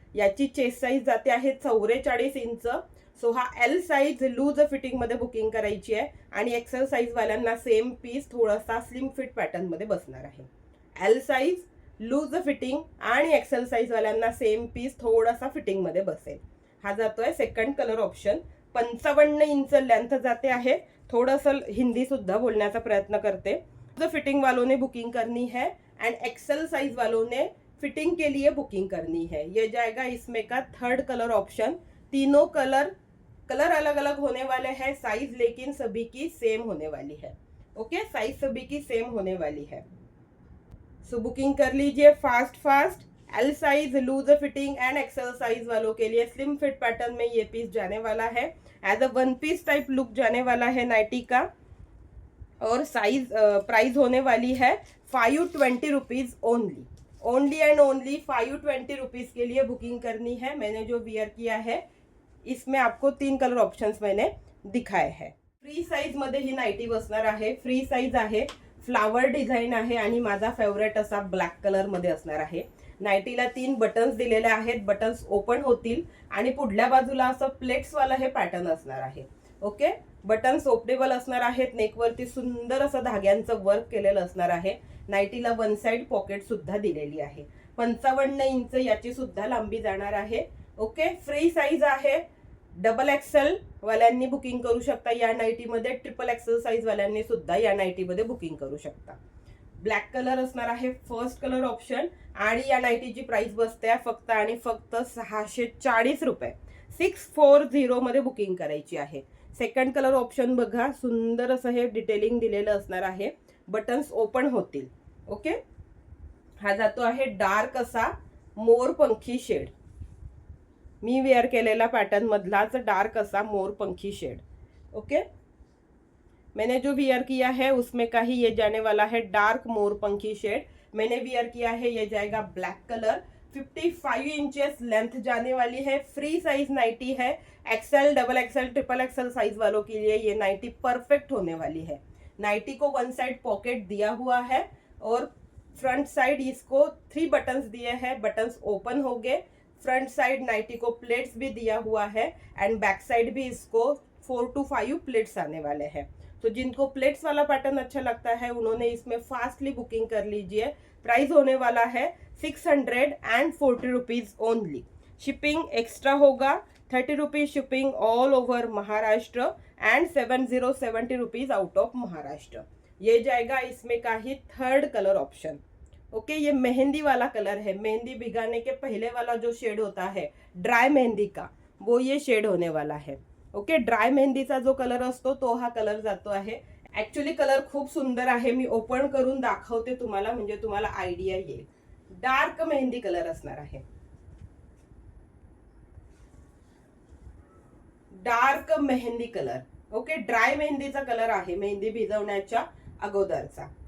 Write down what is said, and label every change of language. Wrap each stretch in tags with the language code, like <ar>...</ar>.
<mr>याची chest size जाते आहे 44 इंच। सो हा एल साईज लूज फिटिंग मध्ये बुकिंग करायची आहे आणि एक्सेल साईज वाल्यांना सेम पीस थोडासा स्लिम फिट पॅटर्न मध्ये बसणार आहे। एल साईज लूज फिटिंग आणि एक्सेल साईज वाल्यांना सेम पीस थोडासा फिटिंग मध्ये बसेल। हा जातोय second colour option. 55 inch length जाते आहे। थोडंसं हिंदी सुद्धा बोलण्याचा प्रयत्न करते।</mr> <hi>फिटिंग वालों ने बुकिंग करनी है एंड एक्सेल साइज वालों ने फिटिंग के लिए बुकिंग करनी है। ये जाएगा इसमें का थर्ड कलर ऑप्शन। तीनों कलर अलग अलग होने वाले हैं, साइज लेकिन सभी की सेम होने वाली है। ओके, साइज सभी की सेम होने वाली है। सो बुकिंग कर लीजिए fast. L size loose fitting and XL size वालों के लिए स्लिम फिट पैटर्न में ये पीस जाने वाला है। As a one piece type look जाने वाला है नाइटी का। और साइज प्राइस होने वाली है 520 rupees only and only 520 rupees के लिए बुकिंग करनी है। मैंने जो वियर किया है इसमें आपको 3 कलर ऑप्शंस मैंने दिखाए हैं।</hi> <mr>फ्री साइज मध्ये ही नाइटी बसणार आहे। फ्री साइज आहे, फ्लावर डिझाइन आहे आणि माझा फेवरेट असा ब्लॅक कलर मध्ये असणार आहे। नाइटीला 3 बटन्स दिलेले आहेत, बटन्स ओपन होतील आणि पुढल्या बाजूला असं प्लेट्स वाला हे पॅटर्न असणार आहे। ओके, बटन्स ओपनेबल असणार आहेत. नेकवरती सुंदर असं धाग्यांचं वर्क केलेलं असणार आहे. नाईटीला वन साइड पॉकेट सुद्धा दिलेली आहे. 55 इंच याची सुद्धा लांबी जाणार आहे. ओके, फ्री साईज आहे. डबल एक्सेल वाल्यांनी बुकिंग करू शकता या नाईटीमध्ये. ट्रिपल एक्सेल साईज वाल्यांनी सुद्धा या नाईटीमध्ये बुकिंग करू शकता. ब्लॅक कलर असणार आहे फर्स्ट कलर ऑप्शन. आणि या नाईटीची प्राइस बसते फक्त आणि फक्त 640 रुपये. 640 मध्ये बुकिंग करायची आहे. सेकंड कलर ऑप्शन बघा, सुंदर असं हे डिटेलिंग दिलेलं असणार आहे. बटन्स ओपन होतील. ओके, हा जातो आहे डार्क असा मोरपंखी शेड. मी वेअर केलेला पॅटर्न मधलाच डार्क असा मोरपंखी शेड.</mr> <hi>ओके, मैंने जो वियर किया है उसमें का ही ये जाने वाला है डार्क मोरपंखी शेड. मैंने वियर किया है ये जाएगा ब्लैक कलर. 55 इंचेस लेंथ जाने वाली है. फ्री साइज नाइटी है. Excel, double XL, triple XL size वालों के लिए ये नाइटी परफेक्ट होने वाली है. नाइटी को वन साइड पॉकेट दिया हुआ है और फ्रंट साइड इसको 3 बटन्स दिए हैं. बटन्स ओपन हो गए. फ्रंट साइड नाइटी को प्लेट्स भी दिया हुआ है एंड बैक साइड भी इसको 4 to 5 प्लेट्स आने वाले हैं. तो जिनको प्लेट्स वाला पैटर्न अच्छा लगता है उन्होंने इसमें फास्टली बुकिंग कर लीजिए. प्राइस होने वाला है 640 रुपीज ओनली. शिपिंग एक्स्ट्रा होगा. 30 rupees shipping all over Maharashtra and 70 rupees out of Maharashtra. ये जाएगा इसमें का ही थर्ड कलर ऑप्शन. ओके, ये मेहंदी वाला कलर है. मेहंदी भिगाने के पहले वाला जो शेड होता है ड्राई मेहंदी का, वो ये शेड होने वाला है.</hi> <mr>ओके, ड्राय मेहंदीचा जो कलर असतो तो हा कलर जातो आहे. ऍक्च्युली कलर खूप सुंदर आहे. मी ओपन करून दाखवते तुम्हाला, म्हणजे तुम्हाला आयडिया येईल. डार्क मेहंदी कलर असणार आहे. Dark mehndi colour. Okay, dry मेहंदीचा colour आहे, मेहंदी भिजवण्याच्या अगोदरचा.</mr>